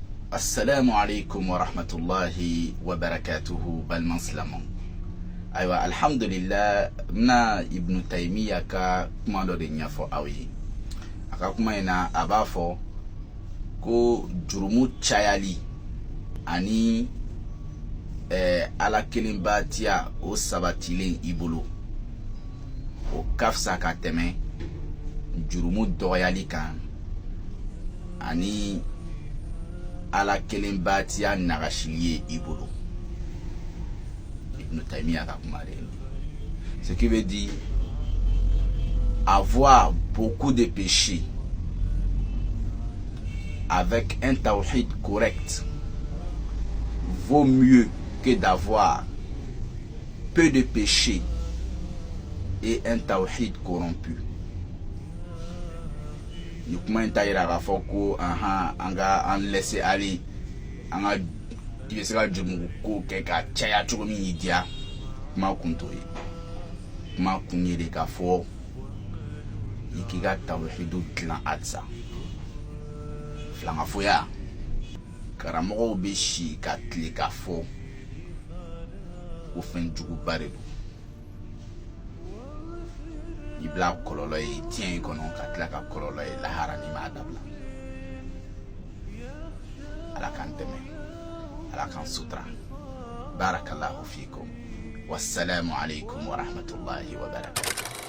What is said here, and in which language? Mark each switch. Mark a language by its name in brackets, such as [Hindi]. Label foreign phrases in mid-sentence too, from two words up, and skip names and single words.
[Arabic] السلام عليكم ورحمة الله وبركاته [Bambara] balman silamɛw. Ayiwa alhamdulillah na Ibn Taymiya ka kuma dɔ de ɲɛfɔ aw ye. A ka kuma in na a b'a fɔ ko jurumu cayali ani ala kelenbatiya o sabatilen i bolo o ka fisa ka tɛmɛ jurumu dɔgɔyali kan ani ala kelenbatiya nagasili ye i bolo. Ibn Taymiya ka kuma de. [French] Ce qui veut dire avoir beaucoup de péchés avec un tawhid correct vaut mieux que d'avoir peu de péchés et un tawhid corrompu. [Bambara] Ni kuma in ta yira k'a fɔ ko an [French] laisser aller [Bambara] an ka i bɛ se ka jurumu ko kɛ ka caya cogo min y'i diya. Kuma kun t'o ye. Kuma kun ye de k'a fɔ i k'i ka tawhidu dilan halisa. Filangafoya karamɔgɔw bɛ si ka tile k'a fɔ ko fɛn juguba de don. I bila kɔlɔlɔ ye diɲɛ in kɔnɔ ka tila ka kɔlɔlɔ ye lahara n'i m'a dabila. Ala k'an dɛmɛ, Ala k'an sutura. [Arabic] بارك الله فيكم. والسلام عليكم ورحمة الله وبركاته.